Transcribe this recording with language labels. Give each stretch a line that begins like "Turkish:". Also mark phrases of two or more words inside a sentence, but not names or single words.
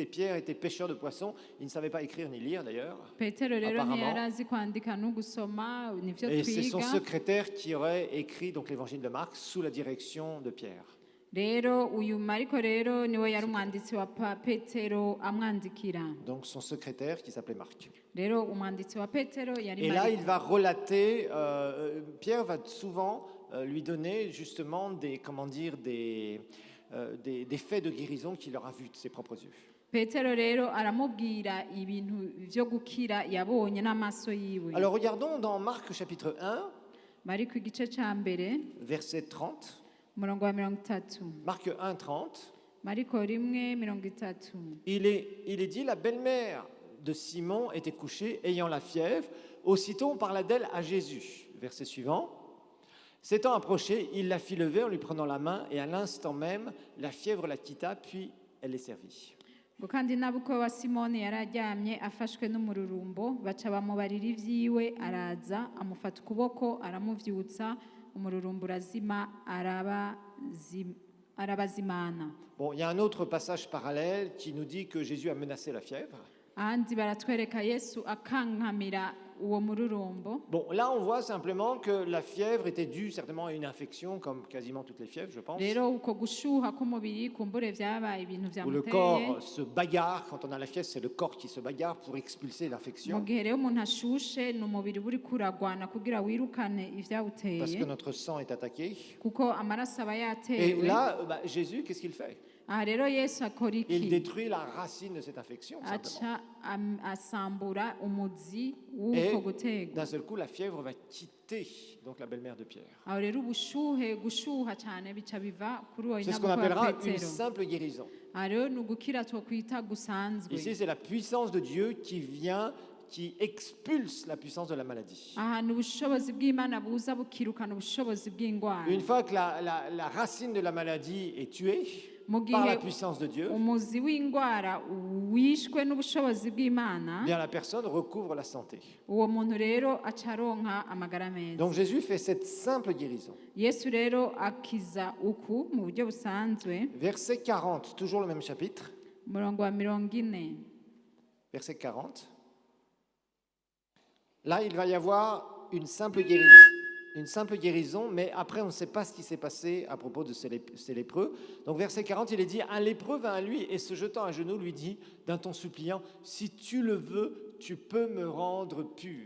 French: Pierre était pêcheur de poissons, il ne savait pas écrire ni lire d'ailleurs.
Rundi: Petero rero
French: Apparemment.
Rundi: ntiyari azi kwandika no gusoma, nivyo
French: Et c'est son
Rundi: twiga.
French: secrétaire qui aurait écrit donc l'évangile de Marc sous la direction de Pierre.
Rundi: Rero uyu Mariko rero niwe yari umwanditsi wa Petero amwandikira.
French: Donc son secrétaire qui s'appelait Marc.
Rundi: Rero umwanditsi wa Petero yari
French: Et là, il
Rundi: Mariko.
French: va relater, Pierre va souvent lui donner justement des faits de guérison qu'il aura vus de ses propres yeux.
Rundi: Petero rero aramubwira ibintu vyo gukira yabonye n'amaso yiwe.
French: Alors regardons dans Marc chapitre 1,
Rundi: Mariko igice ca mbere
French: verset 30.
Rundi: umurongo wa 30.
French: Marc 1, 30.
Rundi: Mariko 1:30.
French: Il est dit, la belle-mère de Simon était couchée, ayant la fièvre. Aussitôt, on parla d'elle à Jésus. Verset suivant. S'étant approché, il la fit lever en lui prenant la main, et à l'instant même, la fièvre la quitta, puis elle est servie.
Rundi: ngo kandi nabukwe wa simoni yari aryamye afashwe n'umururumbo baca bamubarira ivyiwe araza amufata ukuboko aramuvyutsa umururumbo urazima arabazimana.
French: Bon, il y a un autre passage parallèle qui nous dit que Jésus a menacé la fièvre.
Rundi: ahandi baratwereka yesu akankamira uwo mururumbo.
French: Bon, là, on voit simplement que la fièvre était due certainement à une infection, comme quasiment toutes les fièvres, je pense.
Rundi: rero uko gushuha k'umubiri kumbure vyabaye ibintu
French: Où le
Rundi: vyamuteye
French: corps se bagarre. Quand on a la fièvre, c'est le corps qui se bagarre pour expulser
Rundi: mu
French: l'infection.
Rundi: gihe rero umuntu ashushe ni umubiri uba uriko uragwana kugira wirukane
French: Parce
Rundi: ivyawuteye
French: que notre sang est attaqué.
Rundi: kuko amaraso aba
French: Et
Rundi: yatewe.
French: là, Jésus, qu'est-ce qu'il fait?
Rundi: aha rero yesu akora
French: Il
Rundi: iki?
French: détruit la racine de cette infection, simplement.
Rundi: aca asambura umuzi
French: Et
Rundi: w'uko gutegwa.
French: d'un seul coup, la fièvre va quitter donc la belle-mère de Pierre.
Rundi: aho rero ubushuhe gushuha cyane bica biva kuri uwo
French: C'est ce qu'on
Rundi: nyabukwe wa
French: appellera une
Rundi: petero.
French: simple guérison.
Rundi: aha rero ni ugukira twokwita gusanzwe.
French: Ici, c'est la puissance de Dieu qui vient, qui expulse la puissance de la maladie.
Rundi: aha ni ubushobozi bw'imana buza bukirukana ubushobozi bw'indwara.
French: Une fois que la racine de la maladie est tuée
Rundi: mu
French: par la
Rundi: gihe
French: puissance de Dieu,
Rundi: umuzi w'indwara wishwe n'ubushobozi bw'imana,
French: bien la personne recouvre la santé.
Rundi: uwo muntu rero aca aronka amagara meza.
French: Donc Jésus fait cette simple guérison.
Rundi: yesu rero akiza uku mu buryo busanzwe.
French: Verset 40, toujours le même chapitre.
Rundi: umurongo wa 40.
French: Verset 40. Là, il va y avoir une simple guérison. Une simple guérison, mais après, on ne sait pas ce qui s'est passé à propos de ces lépreux. Donc, verset 40, il est dit, un lépreux vint à lui et se jetant à genoux, lui dit, d'un ton suppliant, si tu le veux, tu peux me rendre pur.